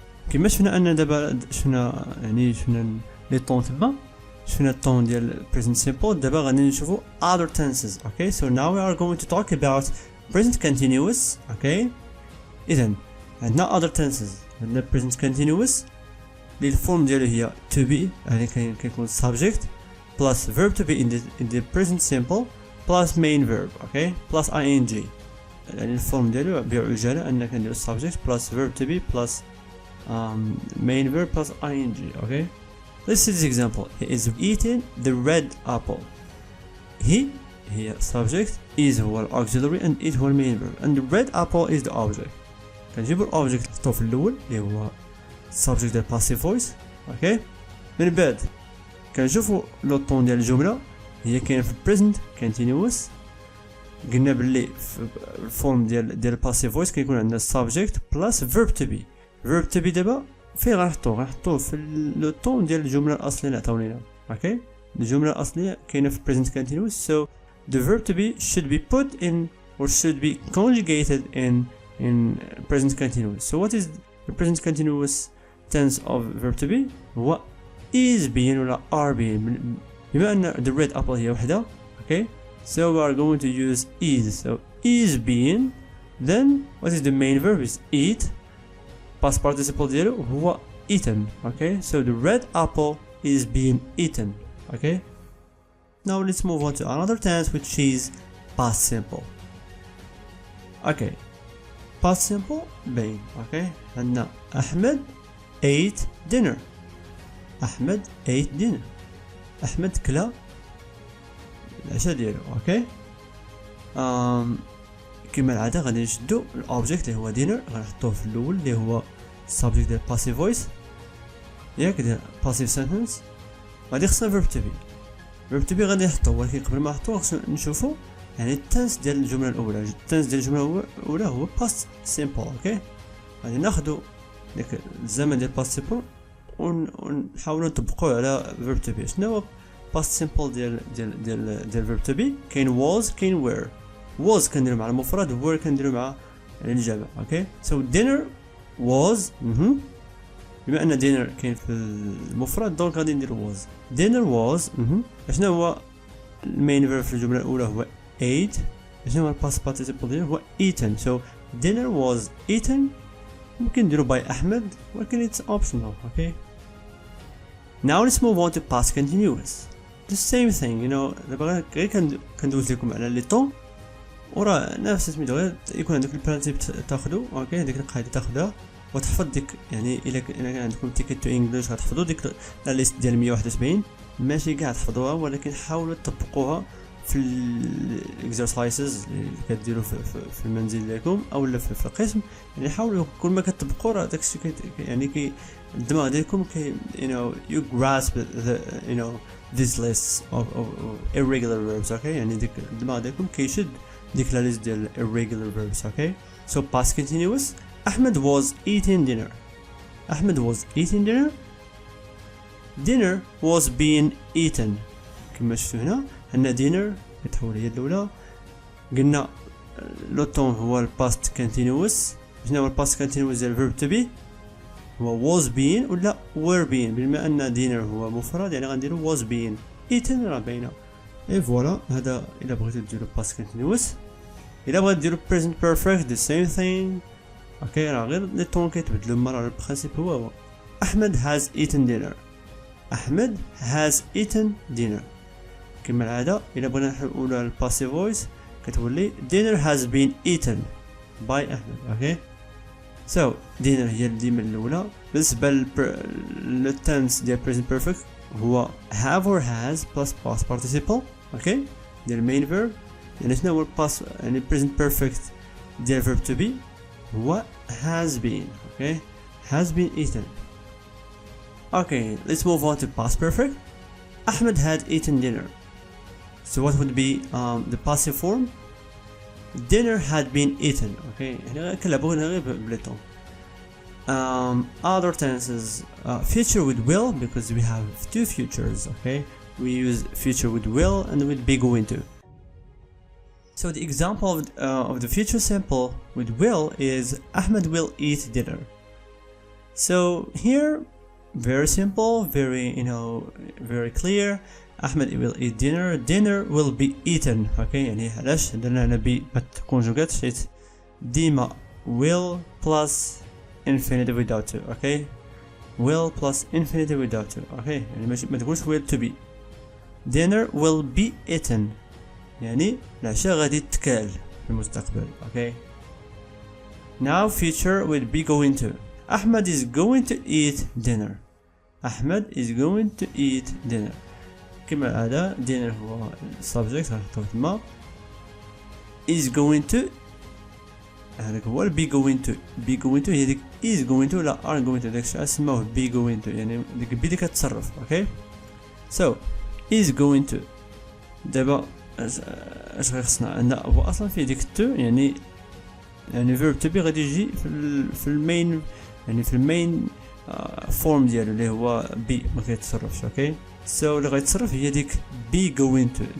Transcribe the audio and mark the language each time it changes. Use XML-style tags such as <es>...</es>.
<ar>كما شفنا ان دابا شفنا يعني شفنا لي طون تما، شفنا الطون ديال present simple. دابا غادي نشوفو</ar> <en>other tenses.</en> <ar>اوكي.</ar> <en>so now we are going to talk about present continuous.</en> <ar>اوكي. اذا عندنا</ar> <en>other tenses. عندنا present continuous</en> <ar>اللي الفورم ديالو هي</ar> <en>to be،</en> <ar>يعني كيكون</ar> <en>subject plus verb to be in the present simple plus main verb. okay. plus ing،</en> <ar>يعني الفورم ديالو بعجالة ان كنديرو</ar> <en>subject plus verb to be plus main verb plus ing. okay. let's see this example. he is eating the red apple. he هي subject، is هو auxiliary and it هو main verb and the red apple is the object.</en> <ar>كنجيبو الاوبجيكت نحطوه في الاول اللي هو subject ديال passive voice. اوكي. من بعد كنشوفو لو طون ديال الجمله هي كاين في present continuous. قلنا باللي في الفورم ديال passive voice كيكون عندنا subject plus verb to be. verb to be دابا فين غنحطوه في لو طون ديال الجمله الاصليه اللي عطاونينا. اوكي. الجمله الاصليه كاينه في present continuous.</ar> <en>so the verb to be should be put in or should be conjugated in present continuous. so what is the present continuous tense of verb to be؟ هو is being ولا are being.</en> <ar>بما ان the red apple هي وحده.</ar> <en>okay. so we are going to use is. so is being, then what is the main verb is eat. past participle ديالو هو eaten. okay. so the red apple is being eaten. okay. now let's move on to another tense which is past simple. okay. past simple باين.</en> <ar>اوكي.</ar> <en>عندنا احمد ate dinner. احمد ate dinner.</en> <ar>احمد كلا العشاء ديالو. اوكي. كما العاده غادي نشدو الاوبجيكت اللي هو dinner غنحطوه في الاول اللي هو subject ديال passive voice. ياك ديال passive sentence. غادي خصنا verb to be. verb to be غادي نحطوه، ولكن قبل ما نحطوه خصنا نشوفو يعني التنس ديال الجمله الاولى. التنس ديال الجمله الاولى هو past simple. اوكي. غادي ناخذوا ديك الزمن ديال past simple ونحاولوا نطبقوه على verb to be. شنو هو past simple ديال verb to be؟ كاين was كاين were. was كنديرو مع المفرد، were كنديرو مع الجمع. اوكي.</ar> <en>so dinner was</en> <ar>بما ان dinner كاين في المفرد دونك غادي نديرو was. dinner was شنو هو المين verb في الجمله الاولى؟ هو ate. شنو هو الباست participle ديالو؟ هو eaten.</ar> <en>so dinner was eaten.</en> <ar>ممكن نديرو by احمد ولكن</ar> <en>it's optional. okay. now let's move on to past continuous. the same thing you know.</en> <ar>دابا غير كندوز لكم على لي طون وراه نفس سميتو، غير يكون عندك البرانسيب تاخدو. اوكي. ديك القاعده تاخدها وتحفظ ديك، يعني الا كان عندكم</ar> <en>ticket to English</en> <ar>غتحفظوا ديك لا ليست ديال 171 ماشي قاعد تحفظوها، ولكن حاولوا تطبقوها في الاكسرسايزز اللي كديروا في المنزل ديالكم او في القسم. يعني حاولوا كل ما كتطبقوا راه داكشي يعني كي الدماغ ديالكم كي</ar> <en>you grasp the these lists of irregular verbs.</en> <ar>okay يعني ديك الدماغ ديالكم كيشد ديك لا ليست ديال irregular verbs.</ar> <en>okay so past continuous. Ahmed was eating dinner. Ahmed was eating dinner. Dinner was being eaten.</en> <ar>كما شفتوا هنا عندنا dinner كتحول هي الاولى. قلنا لو طون هو الباست كونتينوس. شنو هو الباست كونتينوس ديال الفيرب تو بي؟ هو was being ولا were being. بما ان dinner هو مفرد يعني غنديرو was being. eaten راه باينه. اي فوالا هذا الا بغيتو ديرو باست كونتينوس. الا بغيتو ديرو present perfect</ar> <en>the same thing.</en> <ar>اوكي راه غير لي طون كيتبدلوا، مرة البرانسيپ هو احمد</ar> <en>has eaten dinner. احمد has eaten dinner.</en> <ar>كما العاده الا بغينا نحولوها للباسيف فويس كتولي</ar> <en>dinner has been eaten by</en> <ar>احمد. اوكي so dinner هي ديما الاولى. بالنسبه للتنس ديال present perfect هو</ar> <en>have or has plus past participle.</en> <ar>اوكي ديال main verb. يعني شنو هو الباس يعني present perfect ديال verb to be هو</ar> <en>has been. okay has been eaten. okay let's move on to past perfect. Ahmed had eaten dinner. so what would be the passive form? dinner had been eaten.</en> <ar>okay يعني كنلعبوا هنا غير بليطون.</ar> <en>other tenses future with will because we have two futures. okay we use future with will and with be going to. So the example of the future simple with will is Ahmed will eat dinner. So here very simple, very very clear. Ahmed will eat dinner. Dinner will be eaten. okay</en> <ar>يعني علاش درنا هنا</ar> <en>be but conjugate</en> <ar>حيت ديما</ar> <en>will plus infinitive without to. okay will plus infinitive without to. okay</en> <ar>يعني ما تقولش</ar> <en>will to be. dinner will be eaten</en> <ar>يعني العشاء غادي تتكال في المستقبل.</ar> <en>okay now future will be going to. Ahmed is going to eat dinner. Ahmed is going to eat dinner.</en> <ar>كما العادة dinner هو subject غنحطوه تما.</ar> <en>is going to</en> <ar>هذاك هو</ar> <en>be going to.</en> <ar>be going to هي ديك is going to ولا are going to داكشي سماوه be going to يعني ديك بي اللي كتصرف.</ar> <en>okay so is going to.</en> <ar>دابا اش غيخصنا عندنا هو اصلا فيه ديك تو يعني verb to be غادي يجي في المين يعني في المين فورم ديالو اللي هو بي ما كيتصرفش. اوكي سو اللي غيتصرف هي ديك بي going to.</ar>